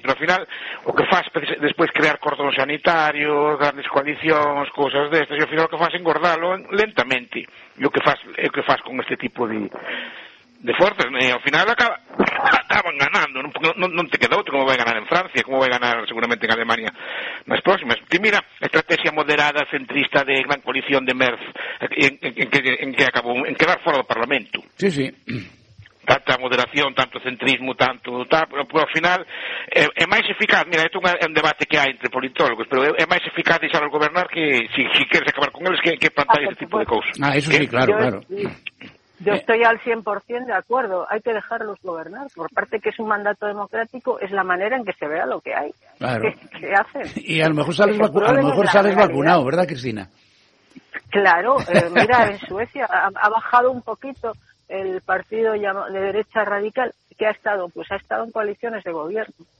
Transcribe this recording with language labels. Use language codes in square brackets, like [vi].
[gl] Pero ao final, o que faz despois crear cordóns sanitarios, grandes coalicións, cosas destas, e ao final o que faz engordalo lentamente. E o que faz con este tipo [es] de fuerte, al final acaban ganando, no te queda otro, cómo va a ganar en Francia, cómo va a ganar seguramente en Alemania más próximas. Y mira, estrategia moderada, centrista de gran coalición de Merz, en que acabó, en quedar fuera del Parlamento. Sí, sí. [gl] Tanta moderación, tanto centrismo, tanto tal, pero al final é máis eficaz. Mira, isto é un debate que hai entre politólogos, pero é máis eficaz deixar al gobernar que, si queres acabar con eles, que plantar este tipo de cousas. [es] Ah, eso sí, claro, claro. Yo estoy al 100% de acuerdo, hay que dejarlos gobernar, por parte que es un mandato democrático, es la manera en que se vea lo que hay, claro. ¿Qué hacen? Y a lo mejor sales, sales vacunado, ¿verdad, Cristina? Claro, mira, en Suecia ha bajado un poquito el partido de derecha radical, que ha estado, pues ha estado en coaliciones de gobierno.